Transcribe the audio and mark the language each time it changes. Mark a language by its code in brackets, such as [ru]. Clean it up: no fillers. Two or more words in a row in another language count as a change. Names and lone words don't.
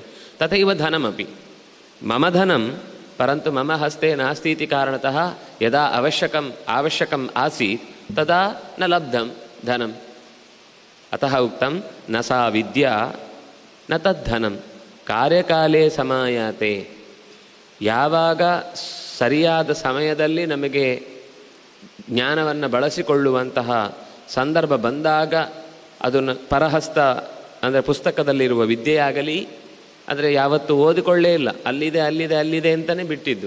[sa] तथैव धनमपि, मम धनं, परन्तु मम हस्ते नास्ति इति कारणतः यदा आवश्यकम् आसीत् तदा न लब्धं धनम्। अतः उक्तं न सा विद्या न तद्धनं ಕಾರ್ಯಕಾಲೇ ಸಮಾಯಾತೆ. [kn] ಯಾವಾಗ ಸರಿಯಾದ ಸಮಯದಲ್ಲಿ ನಮಗೆ ಜ್ಞಾನವನ್ನು ಬಳಸಿಕೊಳ್ಳುವಂತಹ ಸಂದರ್ಭ ಬಂದಾಗ ಅದನ್ನು ಪರಹಸ್ತ ಅಂದರೆ ಪುಸ್ತಕದಲ್ಲಿರುವ ವಿದ್ಯೆಯಾಗಲಿ, ಆದರೆ ಯಾವತ್ತೂ ಓದಿಕೊಳ್ಳೇ ಇಲ್ಲ, ಅಲ್ಲಿದೆ ಅಲ್ಲಿದೆ ಅಲ್ಲಿದೆ ಅಂತಲೇ ಬಿಟ್ಟಿದ್ದು.